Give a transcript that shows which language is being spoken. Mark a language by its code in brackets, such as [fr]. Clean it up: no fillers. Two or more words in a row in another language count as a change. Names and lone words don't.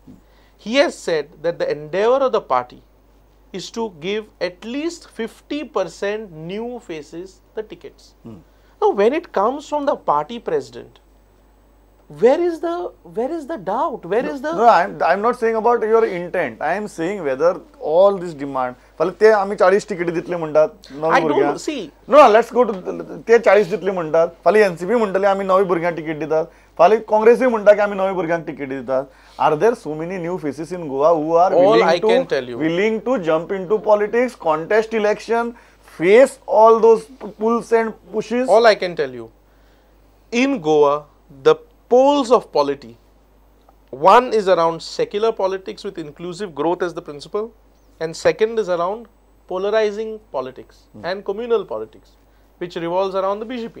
[en] He has said that the endeavor of the party is to give at least 50% new faces the tickets. Now, when it comes from the party president, where is the doubt? Where is the? No, I'm not saying about your intent. I am saying whether all this demand. [kok] फाल्यां ते आमी 40 तिकीटी दितले म्हणटात नवी भुरग्यांक. [en] See. No, let's go to [kok] ते 40 दितले म्हणटात. फाल्यां एनसीपी म्हणटले आमी नवी भुरग्यांक तिकीट दितात. फाल्यां काँग्रेसय म्हणटा की आमी नवी भुरग्यांक तिकीट दितात. [en] Are there so many new faces in Goa who are willing to jump into politics, contest election, face all those pulls and pushes? All I can tell you, in Goa, the poles of polity, one is around secular politics with inclusive growth as the principle, and second is around polarizing politics and communal politics, which revolves around the BJP.